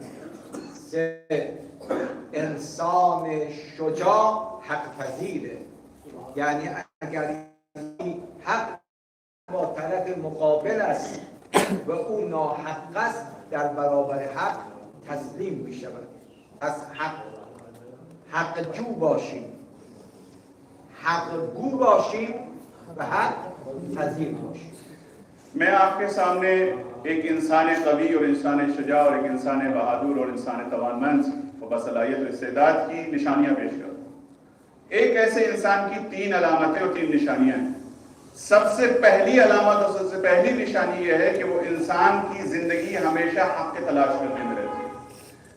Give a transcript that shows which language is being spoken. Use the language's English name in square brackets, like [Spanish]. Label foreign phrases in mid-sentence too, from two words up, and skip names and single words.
[Persian] سه، انسان شجاع حق پذیره، یعنی اگر حق با طرف مقابل است و او ناحق است در برابر حق تسلیم می شود. پس حق جو باشیم، حق گو باشیم و حق پذیر باشیم. [Hindi] मैं आपके सामने एक इंसान कवी और इंसान शुजा और एक इंसान बहादुर और इंसान तवानमंद और बसलाहियत और इस्तेदाद की निशानियां पेश करूं। एक ऐसे इंसान की तीन अलामतें और तीन निशानियां हैं। सबसे पहली अलामत और सबसे पहली निशानी यह है कि वो इंसान की जिंदगी हमेशा हक की तलाश करने में रहती है।